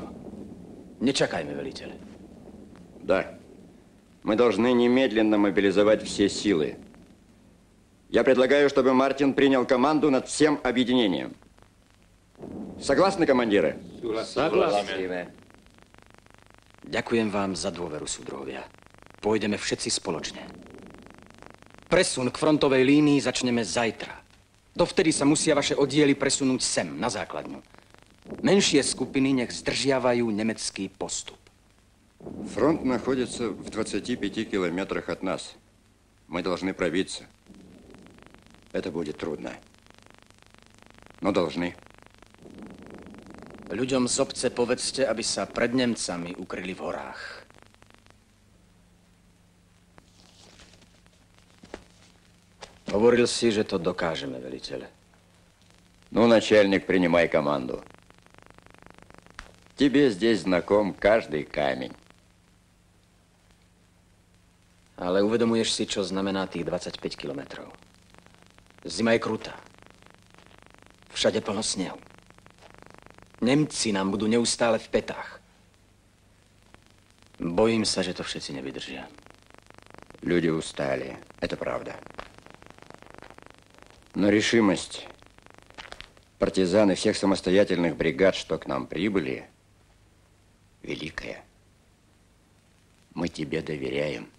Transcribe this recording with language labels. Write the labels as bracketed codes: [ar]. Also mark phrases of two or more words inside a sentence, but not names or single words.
[sk] Nečakajme, veliteľ. [ru] Да. Мы должны немедленно мобилизовать все силы. Я предлагаю, чтобы Мартин принял команду над всем объединением. Согласны, командиры? Согласны. [sk] Ďakujem vám za dôveru, súdruhovia. Pôjdeme všetci spoločne. Presun k frontovej línii začneme zajtra. Dovtedy sa musia vaše oddiely presunúť sem, na základňu. Menšie skupiny nech zdržiavajú nemecký postup. [ru] Фронт находится в 25 километрах от нас. Мы должны пробиться. Это будет трудно. Но должны. [sk] Ľuďom z obce povedzte, aby sa pred Nemcami ukryli v horách. Hovoril si, že to dokážeme, veliteľ. [ru] Ну, начальник, принимай команду. Тебе здесь знаком каждый камень. [sk] Ale uvedomuješ si, čo znamená tých 25 kilometrov. Zima je krutá. Všade plno snehu. Nemci nám budú neustále v petách. Bojím sa, že to všetci nevydržia. [ru] Люди устали, это правда. Но решимость партизан и всех самостоятельных бригад, что к нам прибыли, великая. Мы тебе доверяем.